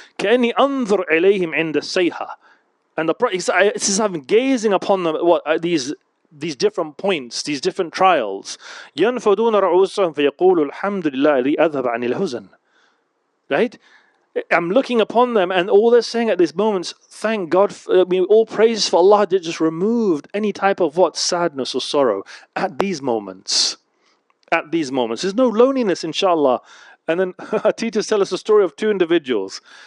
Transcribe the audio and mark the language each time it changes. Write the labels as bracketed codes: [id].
[ar] كأني أنظر إليهم عند السيحة. [en] And the Prophet says, I'm gazing upon them, these different points, these different trials. [ar] ينفضون رؤوسهم فيقول الحمد لله الذي أذهب عن الحزن. [en] Right? I'm looking upon them, and all they're saying at these moments, thank God, all praise for Allah that just removed any type of sadness or sorrow at these moments. At these moments. There's no loneliness, inshallah. And then our teachers tell us a story of two individuals.